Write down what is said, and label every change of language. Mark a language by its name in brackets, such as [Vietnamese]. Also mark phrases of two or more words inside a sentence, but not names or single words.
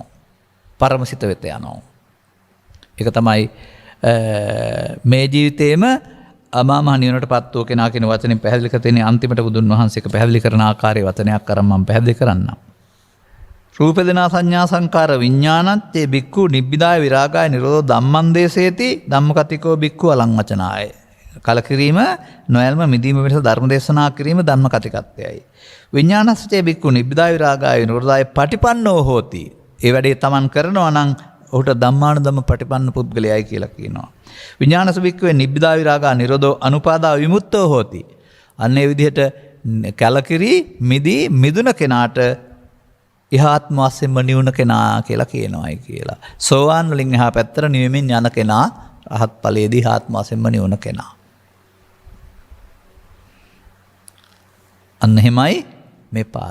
[Sinhala] පරමසිත වෙත යනවා. ඒක තමයි මේ ජීවිතේම අමා මහ නිවනටපත් වූ කෙනා කියන වචනේ පැහැදිලි කර තියෙන අන්තිමට බුදුන් වහන්සේක පැහැදිලි කරන ආකාරයේ වචනයක් අරන් මම පැහැදිලි කරන්නම්. [Pali] රූප වේදනා සංඥා සංකාර විඥානත් ඒ බික්ඛු නිබ්බිදාය විරාගාය නිරෝධෝ ධම්මං දේශේති ධම්මකතිකෝ බික්ඛු අලං වචනාය. [Sinhala] කලකිරීම නොයල්ම මිදීම වෙනස ධර්ම දේශනා කිරීම ධම්ම කතිකත්වයයි. [Pali] විඥානස්සේ බික්ඛු නිබ්බිදාය විරාගාය නිරෝධාය පටිපන්නෝ හෝති. [Sinhala] ඒ වැඩේ තමන් කරනවා නම් ඔහුට [Pali] ධම්මානුධම්ම පටිපන්න [Sinhala] පුද්ගලයයි කියලා කියනවා. [Pali] විඥානස බික්ඛවේ නිබ්බිදා විරාගා නිරෝධෝ අනුපාදා විමුක්තෝ හෝති. [Sinhala] අන්න ඒ විදිහට කලකිරී මිදී මිදුන කෙනාට ඉහාත්ම වශයෙන්ම නිවුන කෙනා කියලා කියනවායි කියලා. සෝවාන් වලින් එහා පැත්තට නිවෙමින් යන කෙනා රහත් ඵලයේදී ඉහාත්ම වශයෙන්ම නිවුන කෙනා. අන්න එහෙමයි මේ පාර.